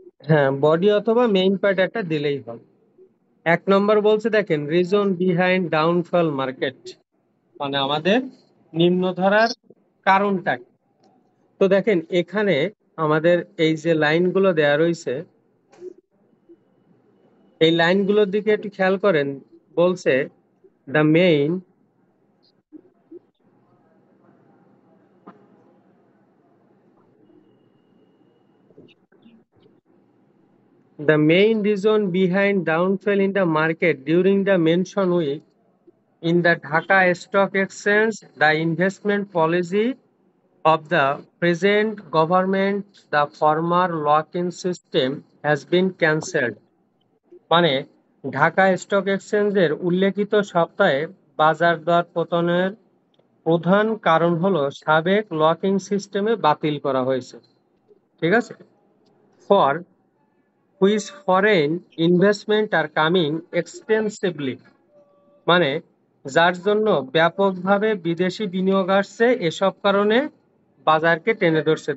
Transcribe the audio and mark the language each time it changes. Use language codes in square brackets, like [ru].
[bn] হ্যাঁ বডি অথবা main part একটা দিলেই হবে। 1 নম্বর বলছে দেখেন [en] reason behind downfall market, [bn] মানে আমাদের নিম্নধারার কারণটা কি? তো দেখেন এখানে আমাদের এই যে লাইনগুলো দেয়া রয়েছে এই লাইনগুলোর দিকে একটু খেয়াল করেন। বলছে [en] The main the main reason behind downfall in the market during the mentioned week in the Dhaka Stock Exchange, the investment policy of the present government, the former lock-in system has been cancelled. [bn] মানে Dhaka stock এক্সচেঞ্জের উল্লেখিত সপ্তাহে বাজার দর পতনের প্রধান কারণ হলো সাবেক লকিং সিস্টেমে বাতিল করা হয়েছে, ঠিক আছে? [en] for which foreign investment are coming extensively, [bn] মানে যার জন্য ব্যাপকভাবে বিদেশি বিনিয়োগ আসছে, এসব কারণে বাজারকে টেনে ধরছে।